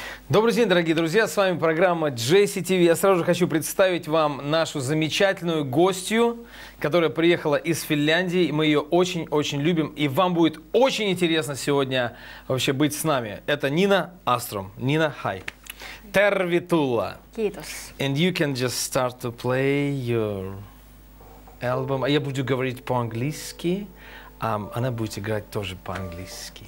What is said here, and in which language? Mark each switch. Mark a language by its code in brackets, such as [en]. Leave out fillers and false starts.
[ru] Добрый день, дорогие друзья, с вами программа JCTV. Я сразу же хочу представить вам нашу замечательную гостью, которая приехала из Финляндии. Мы ее очень-очень любим, и вам будет очень интересно сегодня вообще быть с нами. Это Нина Asrom. [en] Nina, hi. [fi] Tervetuloa. Kiitos. [en] And you can just start to play your album. [ru] Я буду говорить по-английски, она будет играть тоже по-английски.